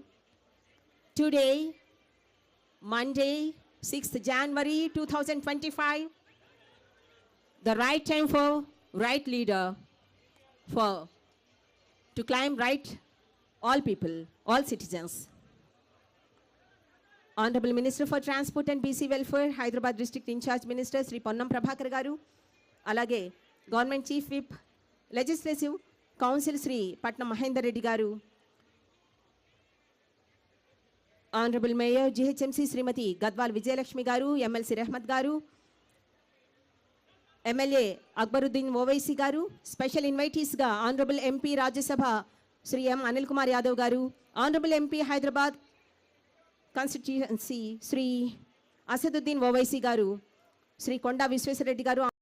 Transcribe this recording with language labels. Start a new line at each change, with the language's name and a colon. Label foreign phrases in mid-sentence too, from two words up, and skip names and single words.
English: Today, Monday, 6th January 2025, the right time for right leader to claim right all people, all citizens. Honorable Minister for Transport and BC Welfare, Hyderabad District Incharge Minister, Sri Ponnam Prabhakar Garu, alage Government Chief Whip, Legislative Council Sri Patnam Mahendra Reddy Garu, Honorable Mayor GHMC Srimati Gadwal Vijayalakshmi Garu, MLC Rahmat Garu, MLA Akbaruddin Owaisi Garu, special invitees ga Honorable MP Rajya Sabha Sri M Anil Kumar Yadav Garu, Honorable MP Hyderabad Constituency Sri Asaduddin Owaisi Garu, Sri Konda Visweswara Reddy Garu.